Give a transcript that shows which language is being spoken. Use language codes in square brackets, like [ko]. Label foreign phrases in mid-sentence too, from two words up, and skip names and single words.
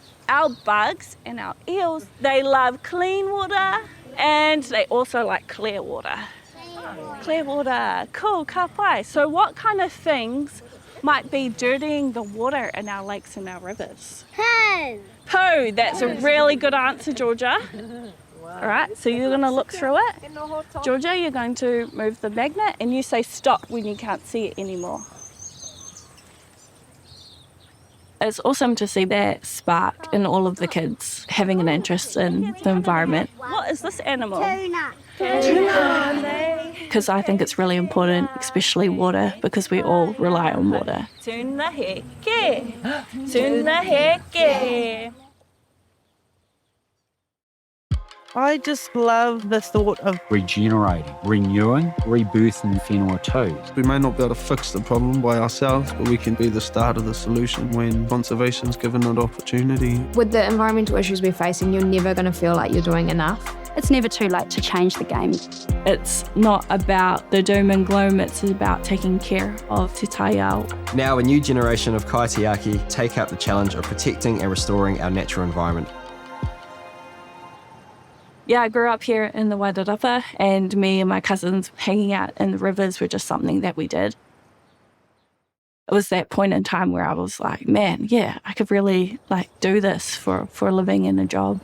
[en] our bugs and our eels, they love clean water and they also like clear water. Clear water, cool, [mi] ka pai. [en] So what kind of things might be dirtying the water in our lakes and our rivers? Poo. Poo, that's a really good answer, Georgia. All right, so you're going to look through it. Georgia, you're going to move the magnet and you say stop when you can't see it anymore. It's awesome to see that spark in all of the kids having an interest in the environment. What is this animal? Tuna. Tuna. Because I think it's really important, especially water, because we all rely on water. [mi] Tuna heke. Tuna heke. [en] I just love the thought of regenerating, renewing, rebirthing whenua too. We may not be able to fix the problem by ourselves, but we can be the start of the solution when conservation's given an opportunity. With the environmental issues we're facing, you're never going to feel like you're doing enough. It's never too late to change the game. It's not about the doom and gloom, it's about taking care of [mi] te taiao. [en] Now a new generation of kaitiaki take up the challenge of protecting and restoring our natural environment. Yeah, I grew up here in the Wairarapa and me and my cousins hanging out in the rivers were just something that we did. It was that point in time where I was like, man, yeah, I could really do this for a living and a job.